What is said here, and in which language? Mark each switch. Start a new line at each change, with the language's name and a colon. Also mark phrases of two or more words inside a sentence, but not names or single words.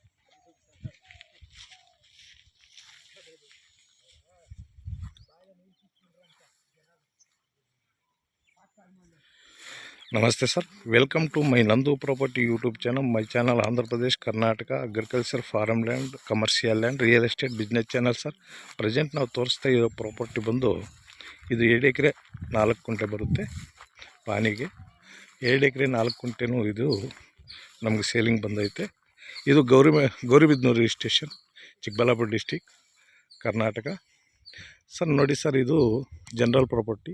English: नमस्ते सर, welcome to my Nandu Property YouTube channel. my channel Andhra Pradesh Karnataka agriculture farm land commercial land real estate business channel sir.
Kannada: प्रेजेंट ನಾವು ತೋರಿಸ್ತಾ ಇರೋ ಪ್ರಾಪರ್ಟಿ ಬಂದು ಇದು 2 ಎಕರೆ 4 ಗುಂಟೆ ಬರುತ್ತೆ ಪಾನಿಗೆ. 2 ಎಕರೆ 4 ಗುಂಟೆನೂ ಇದು ನಮಗೆ ಸೇಲಿಂಗ್ ಬಂದೈತೆ. ಇದು ಗೌರಿಬಿದನೂರು ಸ್ಟೇಷನ್, ಚಿಕ್ಕಬಳ್ಳಾಪುರ ಡಿಸ್ಟ್ರಿಕ್ಟ್, ಕರ್ನಾಟಕ. ಸರ್ ನೋಡಿ ಸರ್, ಇದು
English: general property.